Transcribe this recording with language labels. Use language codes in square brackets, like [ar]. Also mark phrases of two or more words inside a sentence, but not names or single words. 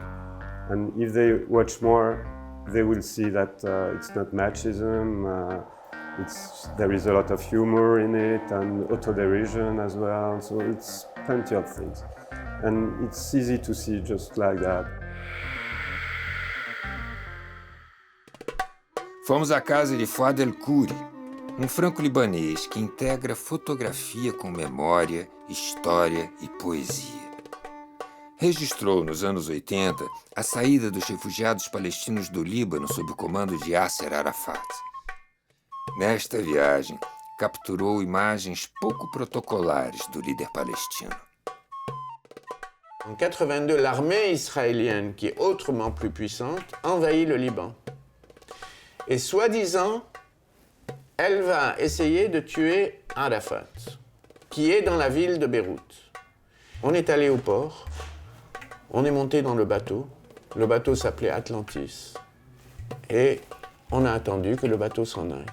[en] And if they watch more, they will see that it's not machism. There is a lot of humor in it and autoderision as well. So it's plenty of things. And it's easy to see just like that. [pt] Fomos à casa de Fouad El Khoury, franco-libanês que integra fotografia com memória, história e poesia. Registrou nos anos 80 a saída dos refugiados palestinos do Líbano sob o comando de Yasser Arafat. Nesta viagem, capturou imagens pouco protocolares do líder palestino. [fr] En 82, l'armée israélienne, qui est autrement plus puissante, envahit le Liban. Et soi-disant, elle va essayer de tuer Arafat, qui est dans la ville de Beyrouth. On est allé au port, on est monté dans le bateau s'appelait Atlantis, et on a attendu que le bateau s'en aille.